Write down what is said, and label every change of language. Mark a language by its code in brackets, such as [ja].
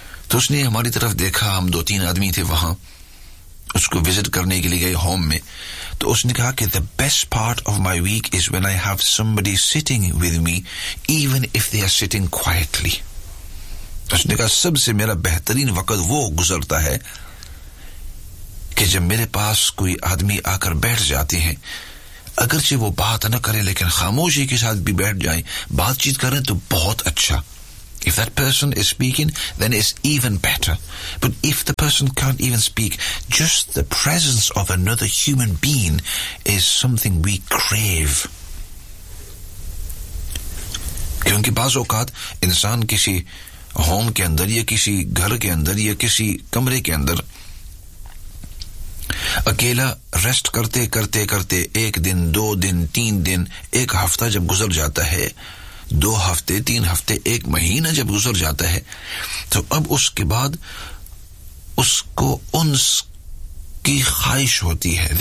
[hi] तो उसने हमारी तरफ देखा, हम दो तीन आदमी थे वहां उसको विजिट करने के लिए गए होम में, तो उसने कहा कि [en] The best part of my week is when I have somebody sitting with me, even if they are sitting quietly. [hi] उसने कहा सबसे मेरा बेहतरीन वक्त वो गुजरता है कि जब मेरे पास कोई आदमी आकर बैठ जाते हैं, अगरचे वो बात न करें लेकिन खामोशी के साथ भी बैठ जाएं, बातचीत करें तो बहुत अच्छा. [en] If that person is speaking, then it's even better. But if the person can't even speak, just the presence of another human being is something we crave. [hi] क्योंकि बाज़ औक़ात इंसान किसी होम के अंदर या किसी घर के अंदर या किसी कमरे के अंदर अकेला रेस्ट करते करते करते एक दिन, दो दिन, तीन दिन, एक हफ्ता जब गुजर जाता है, दो हफ्ते, तीन हफ्ते, एक महीना जब गुजर जाता है, तो अब उसके बाद उसको उन्स की ख्वाहिश होती है.